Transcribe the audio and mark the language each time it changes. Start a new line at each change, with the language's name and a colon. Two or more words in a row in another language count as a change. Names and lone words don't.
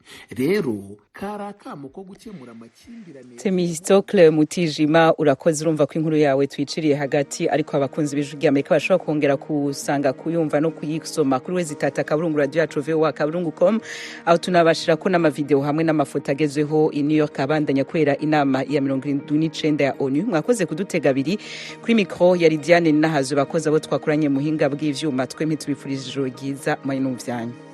Rundi: Rero karakamo ko gukemura amakimbirane. Temistokle Mutijima, urakoze. Urumva ko inkuru yawe twiciriye hagati, ariko abakunzi b'Ijwi rya Amerika bashobora kongera kusanga kuyumva no kuyisoma kuri wezitata kaburungu radio yacu voa.com, aho tunabashira ko n'amavideo hamwe n'amafoto agezweho i New York abandanya kwera inama ya 79 ya ONU. Mwakoze kudutega abiri kuri micro ya Lidiane Nahazo, bakoze abo twakoranye muhinga bw'ivyuma. Twemye tubifurije ijoro ryiza mu byanyu.